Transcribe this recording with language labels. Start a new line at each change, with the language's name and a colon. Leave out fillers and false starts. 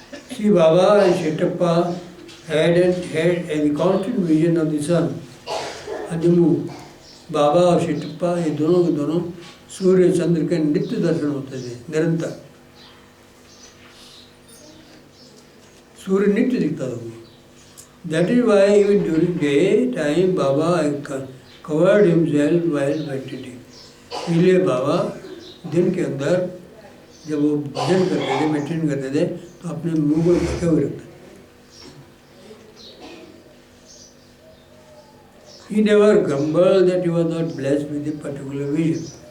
English: See, Baba and Shetappa had a constant vision of the sun and the moon.
Hindi: बाबा और शेटप्पा ये दोनों के दोनों सूर्य चंद्र के नित्य दर्शन होते थे, निरंतर. सूर्य नित्य दिखता था.
English: That is why even during day time Baba covered himself while meditating.
Hindi: इसलिए बाबा दिन के अंदर जब वो भजन करते थे, मेडिटेशन करते थे, तो अपने मुंह को ढके हुए रखते.
English: He never grumbled that he was not blessed with a particular vision.